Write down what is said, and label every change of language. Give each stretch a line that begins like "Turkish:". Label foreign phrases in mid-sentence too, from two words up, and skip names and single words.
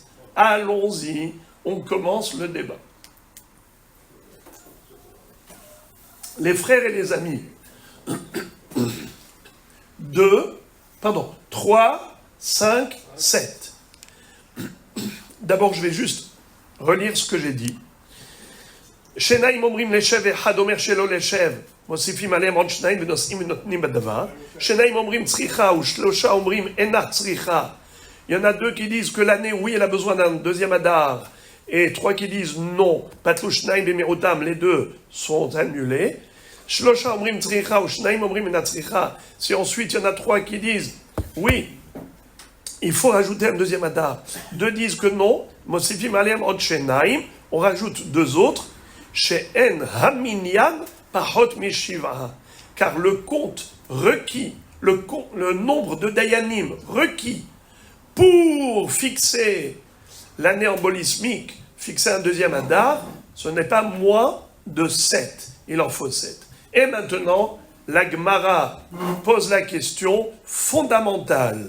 French: Allons-y. On commence le débat. Les frères et les amis. 3, 5, 7. D'abord, je vais juste relire ce que j'ai dit.
Hebrew: שניים אומרים לישב אחד אומר שלא לישב. מוסיפים עליהם עוד שניים ונושאים ונותנים בדבר. שניים אומרים צריכה ושלושה אומרים אינה צריכה.
French: Il y en a deux qui disent que l'année, oui, elle a besoin d'un deuxième Adar. Et trois qui disent non.
Hebrew: בטלו שניים במיעוטם,
French: les deux sont annulés.
Hebrew: שלושה אומרים צריכה ושניים אומרים אינה צריכה.
French: Si ensuite il y en a trois qui disent oui, il faut rajouter un deuxième Adar. Deux disent que non.
Hebrew: מוסיפים עליהם עוד שניים.
French: On rajoute deux autres.
Hebrew: שאין המניין פחות משבעה.
French: Car le compte requis, le nombre de dayanim requis pour fixer l'année embolismique, fixer un deuxième Adar, ce n'est pas moins de 7. Il en faut 7. Et maintenant, la Gemara pose la question fondamentale.